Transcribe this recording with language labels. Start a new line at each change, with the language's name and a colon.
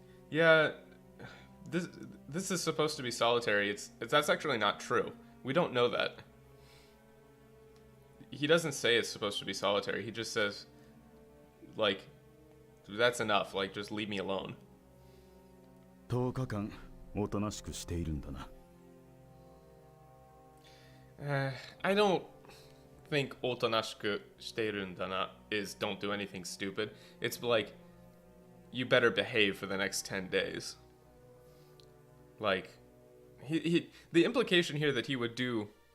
English: Yeah, this is supposed to be solitary. That's actually not true. We don't know that. He doesn't say it's supposed to be solitary. He just says, like, that's enough. Like, just leave me alone.
Japanese: 10日間おとなしくしているんだな。
English: I don't think
Japanese: おとなしくしているんだな
English: is don't do anything stupid. It's like, you better behave for the next 10 days. Like, the implication here that he would do...